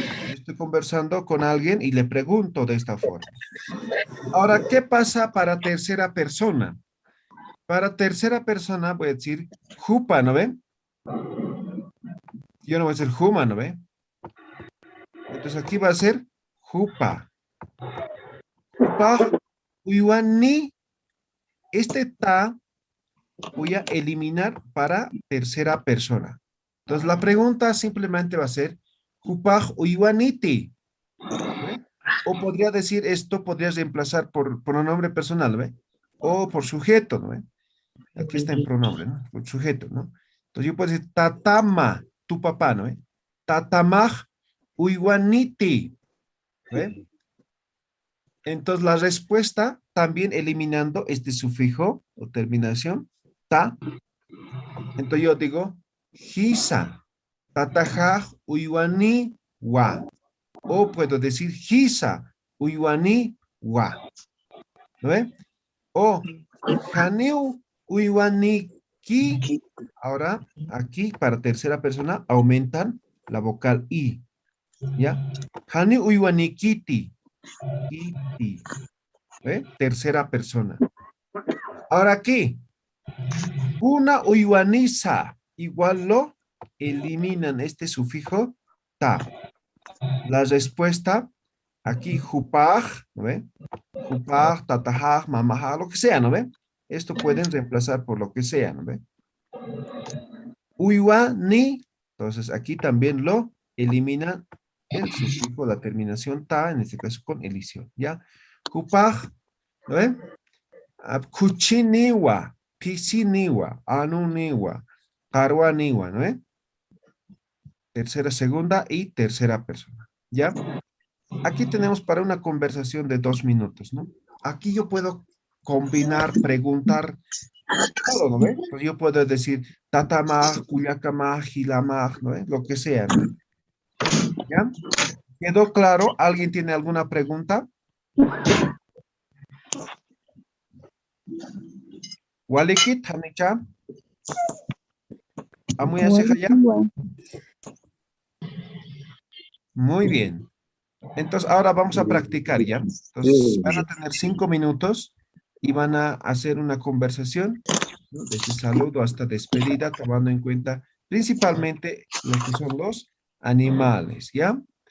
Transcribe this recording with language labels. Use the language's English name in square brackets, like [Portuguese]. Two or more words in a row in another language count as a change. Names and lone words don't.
[Spanish] Yo estoy conversando con alguien y le pregunto de esta forma. Ahora, ¿qué pasa para tercera persona? Para tercera persona voy a decir jupa, ¿no ve? Yo no voy a decir juma, ¿no ve? Entonces aquí va a ser jupa. [Aymara] Jupa, uyuani. [Spanish] Este ta voy a eliminar para tercera persona. Entonces la pregunta simplemente va a ser [Aymara] jupaj uyuaniti. [Spanish] ¿Ve? O podría decir esto, podría reemplazar por pronombre personal, ¿ve? O por sujeto, ¿no ve? Aquí está en pronombre, ¿no? Por sujeto, ¿no? Entonces yo puedo decir tatama, tu papá, ¿no ve? [Aymara] Tatamaj uyuaniti. [Spanish] ¿Ve? Entonces la respuesta también eliminando este sufijo o terminación, ta. Entonces yo digo, [Aymara] hisa, tatajaj, uyuani, wa. [Spanish] O puedo decir, [Aymara] hisa, uyuani, wa. [Spanish] ¿No ve? O, [Aymara] haneu, uyuani, ki. [Spanish] Ahora, aquí para tercera persona aumentan la vocal i. [Aymara] ¿Ya? Haneu, uyuani, kiti. Kiti. [Spanish] ¿Ve? Tercera persona. Ahora aquí, una uyuaniza, igual lo eliminan este sufijo ta. La respuesta, aquí jupaj, ¿no ve? [Aymara] Jupaj, tatajaj, mamajaj, [Spanish] lo que sea, ¿no ve? Esto pueden reemplazar por lo que sea, ¿no ve? Uyuani, entonces aquí también lo eliminan el sufijo, la terminación ta, en este caso con elición, ¿ya? [Aymara] Jupaj, [Spanish] ¿no ve? [Aymara] Kuchiniwa, pisiniwa, anuniwa, karuaniwa, [Spanish] ¿no ve? Tercera, segunda y tercera persona, ¿ya? Aquí tenemos para una conversación de 2 minutos, ¿no? Aquí yo puedo combinar, preguntar, todo, ¿no ve? Pues yo puedo decir [Aymara] tatamaj, cuyacamaj, gilamaj, [Spanish] ¿no ve? Lo que sea, ¿no ve? ¿Ya? ¿Quedó claro? ¿Alguien tiene alguna pregunta? [Aymara] Walikit, Hanicha. [Spanish] ¿Amuya ya? Muy bien. Entonces, ahora vamos a practicar, ¿ya? Entonces, van a tener 5 minutos y van a hacer una conversación, ¿no? Desde saludo hasta despedida, tomando en cuenta principalmente lo que son los animales, ¿ya?